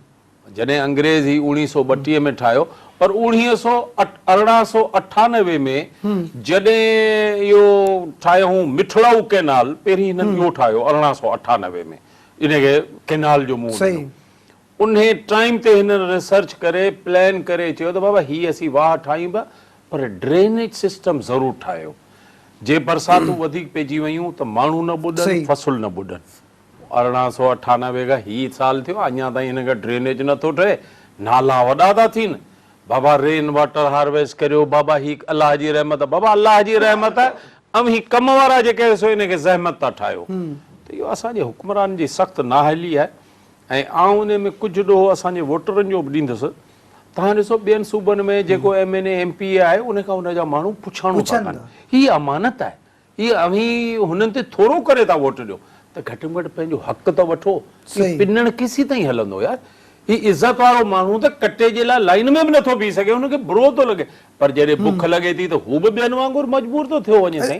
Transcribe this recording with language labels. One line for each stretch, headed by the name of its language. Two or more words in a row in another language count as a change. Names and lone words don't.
Sindhi: जॾहिं अंग्रेज़ ही 1932 में ठाहियो पर 1898 में जॾहिं इहो ठाहियो मिठड़ाऊ कैनाल पहिरीं हिननि इहो ठाहियो 1898 में इनखे कैनाल जो मुंहुं उन टाइम ते हिननि रिसर्च करे प्लान करे चयो त बाबा हीअ असीं वाह ठाहियूं पिया पर
English: drainage system
Sindhi: ज़रूरु ठाहियो जे बरसातूं वधीक पइजी वयूं त माण्हू न ॿुॾनि फ़सुल न ॿुॾनि 1898 खां हीअ साल थियो अञा ताईं हिन खां ड्रेनेज नथो ठहे नाला वॾा था थियनि बाबा
English: rain water harvest
Sindhi: करियो बाबा ही अलाह जी रहमत बाबा अलाह जी रहमत ऐं ही कम वारा जेके सो हिनखे ज़हमत था ठाहियो त इहो असांजे हुक्मरान जी सख़्तु नाहली आहे ऐं आउं उन में कुझु ॾोहो असांजे वोटरनि जो बि ॾींदुसि तव्हां ॾिसो ॿियनि सूबनि में जेको MNA MPA आहे उनखां उनजा माण्हू पुछाणो था कनि हीअ अमानत आहे हीअ अवी हुननि ते थोरो करे था वोट ॾियो त घटि में घटि पंहिंजो हक़ त वठो पिनण केसी ताईं हलंदो यार ही इज़त वारो माण्हू त कटे जे लाइ लाइन में बि नथो बीह सघे हुनखे बुरो थो लॻे पर जॾहिं बुख लॻे थी त हू बि ॿियनि वांगुरु मजबूर थो थियो वञे साईं